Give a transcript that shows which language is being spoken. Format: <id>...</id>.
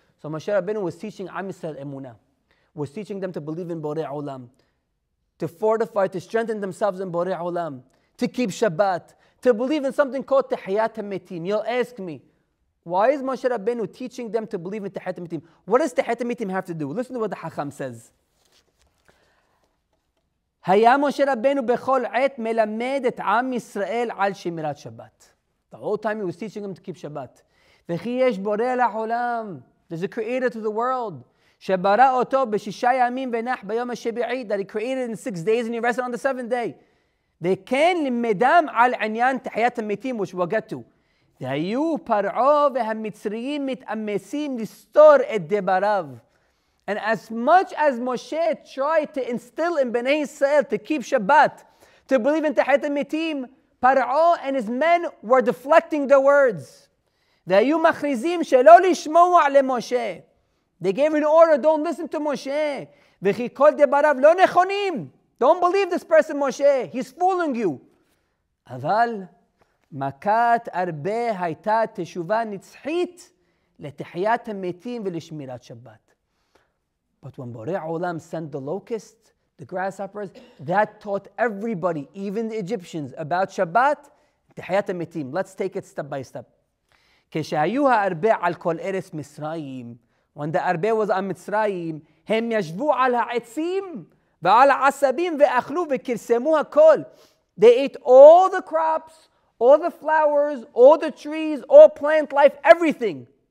<en>So Moshe Rabbeinu was teaching Am Yisrael Emunah, was teaching them to believe in Borei Olam, to fortify, to strengthen themselves in Borei Olam, to keep Shabbat, to believe in something called Tehiyat HaMetim. You'll ask me, why is Moshe Rabbeinu teaching them to believe in Tehiyat HaMetim? What does Tehiyat HaMetim have to do? Listen to what the Hacham says.</en> <he>היה משה רבנו בכל עת מלמד את עם ישראל על שמירת שבת.</he> <en>The whole time he was teaching them to keep Shabbat.</en> <he>וכי יש בורא לעולם.</he> <en>There's a creator to the world.</en> <he>שברא אותו בשישה ימים ונח ביום השביעי.</he> <en>That he created in 6 days and he rested on the 7th day.</en> <he>וכן לימדם על עניין תחיית המתים,</he> <en>which we'll get to.</en> <he>והיו פרעה והמצריים מתאמצים לסתור את דבריו.</he> <en>And as much as Moshe tried to instill in Bnei Israel to keep Shabbat, to believe in Tehiyat HaMetim, Paro and his men were deflecting the words.</en> <he>והיו מכריזים שלא לשמוע למשה.</he> <en>They gave an order, don't listen to Moshe.</en> <he>וכי כל דבריו לא נכונים.</he> <en>Don't believe this person, Moshe. He's fooling you.</en> <he>אבל מכת הרבה הייתה תשובה נצחית לתחיית המתים ולשמירת שבת.</he> <en>But when Borei Olam sent the locusts, the grasshoppers, that taught everybody, even the Egyptians, about Shabbat, Tehiyat HaMetim. Let's take it step by step.</en> <he>כשהיו הארבה על כל ארץ מצרים,</he> <en>when the Arbe was on</en> <he>מצרים, הם ישבו על העצים ועל העשבים ואכלו וכרסמו הכל.</he> <en>They ate all the crops, all the flowers, all the trees, all plant life, everything.</en>